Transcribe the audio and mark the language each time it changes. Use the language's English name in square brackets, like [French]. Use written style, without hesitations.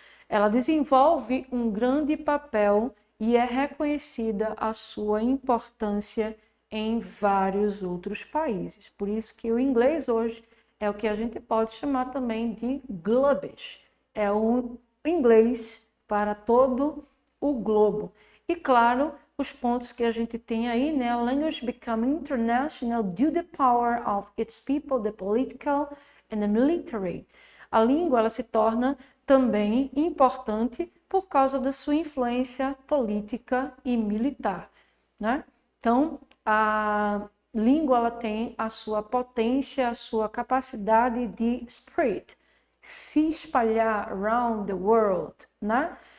[Portuguese] Ela desenvolve um grande papel e é reconhecida a sua importância em vários outros países. Por isso que o inglês hoje é o que a gente pode chamar também de Globish. É o inglês para todo o globo. E claro, os pontos que a gente tem aí, né? [English] A language become international due to the power of its people, the political and the military. [Portuguese] A língua ela se torna também importante por causa da sua influência política e militar, né? Então, a língua ela tem a sua potência, a sua capacidade de spread, se espalhar [English] around the world, [Portuguese] né?